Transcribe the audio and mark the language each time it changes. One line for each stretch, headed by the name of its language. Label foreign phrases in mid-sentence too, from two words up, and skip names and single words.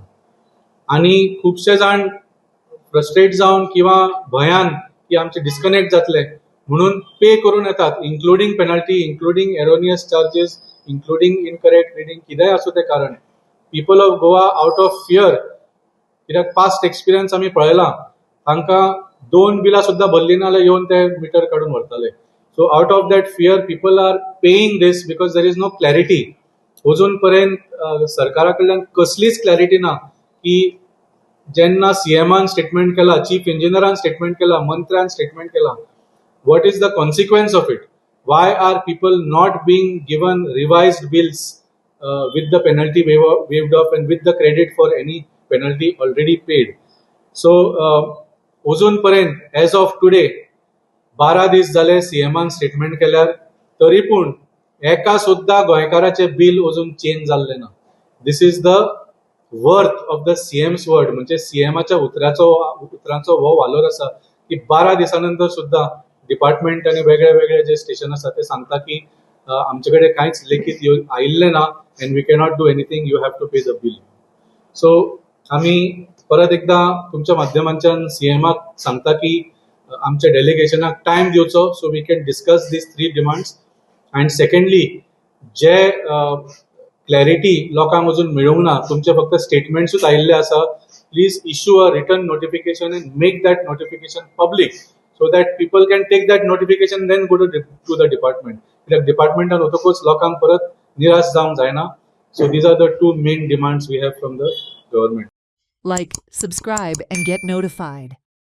Konkani: आनी खुबशे जाण फ्रस्ट्रेट जावन किंवा भयान की आमचे डिस्कनेक्ट जातले म्हणून पे करून येतात,
English: including penalty, including erroneous charges, including incorrect reading,
Konkani: कितेंय आसूं तें कारण.
English: people of Goa out of fear,
Konkani: कित्याक
English: past experience
Konkani: आमी पळयला, तांकां 2 बिलां सुद्दां भरली ना जाल्यार येवन ते मिटर काडून व्हरताले.
English: so out of that fear people are paying this because there is no clarity.
Konkani: अजून पर्यंत सरकारा कडल्यान कसलीच क्लॅरिटी ना की जेन्ना सीएमान स्टेटमेंट केला, चीफ इंजिनियरान स्टेटमेंट केला, मंत्र्यान स्टेटमेंट केला,
English: what is the consequence of it? Why are people not being given revised bills with the penalty waived off and with the credit for any penalty already paid?
Konkani: So अजून पर्यंत
English: as of today
Konkani: 12 दीस जाले सीएमान स्टेटमेंट केल्यार तरी पूण एका सुद्धा गोंयकाराचे बिल अजून चेंज जाल्ले ना.
English: this is the worth of the CM's word.
Konkani: म्हणजे सीएमाच्या उतरांचो हो वालोर आसा की 12 दिसानंतर सुद्धा डिपार्टमेंट आणि वेगळे वेगळे जे स्टेशन आसा ते सांगता की आमचे कडेन कांयच लेखीत आयिल्लें ना
English: and we cannot do anything, you have to pay the bill.
Konkani: सो आमी परत एकदा तुमच्या माध्यमांच्यान सीएमाक सांगता की आमच्या डेलिगेशनाक टायम दिवचो
English: so we can discuss these 3 demands. and secondly
Konkani: जे क्लॅरिटी लोकांक अजून मेळूंक ना, तुमचे फक्त स्टेटमेंट्सूच आयिल्ले आसा,
English: please issue a return notification and make that notification public so that people can take that notification and then go to the department. The department and
Konkani: otokos lokang parat niras जावंक जायना.
English: So these are the 2 main demands we have from the government. Like, subscribe and get notified.